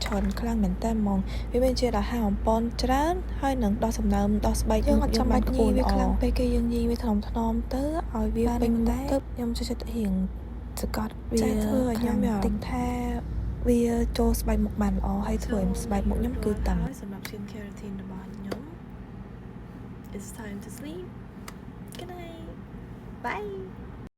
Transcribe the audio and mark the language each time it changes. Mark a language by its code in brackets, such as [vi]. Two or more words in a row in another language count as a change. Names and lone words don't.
[km] ច្រើនខ្លាំងមែនតើហ្មងវាមានជាតិអាហារបំប៉នច្រើនហើយនឹងដោះសំណើមដោះស្បែកយើងអត់ចាំបាច់ញីវាខ្លាំងពេកគេយើងញីវាថ្នមទៅឲ្យវាពេញតែខ្ញុំចូលចិត្តរៀងសកត់វាធ្វើឲ្យខ្ញុំតិចថាវាចូលស្បែកមុខបានល្អហើយធ្វើឲ្យស្បែកមុខខ្ញុំគឺតាំងសម្រាប់ [en] skincare routine [km] របស់ខ្ញុំ [en] It's time to sleep Good night Bye